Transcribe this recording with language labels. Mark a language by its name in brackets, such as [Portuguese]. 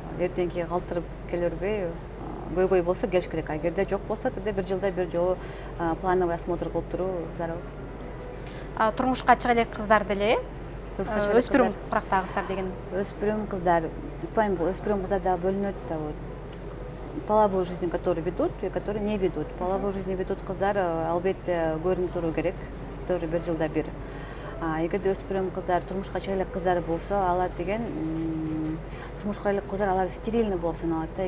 [Kyrgyz] Эртеңкиге калтырып келе бербей, көйгөй болсо келиш керек. Эгерде жок болсо, тогда 1 жылда 1 жолу плановый осмотр кылып туруу зарыл. Турмушка чыга элек кыздар деле, өспүрүм курактагы кыздар деген. Өспүрүм кыздар, айтпайм, бул өспүрүм кыздарда бөлүнөт да. [Russian] Половую жизнь, которые ведут и которые не ведут. Половую жизнь ведут [Kyrgyz] кыздар албетте көрүнүп туруу керек, тоже 1 жылда 1. Эгерде өспүрүм кыздар, турмушка чыга элек кыздар болсо, алар деген турмушка элек кыздар, алар стерильный болуп саналат да.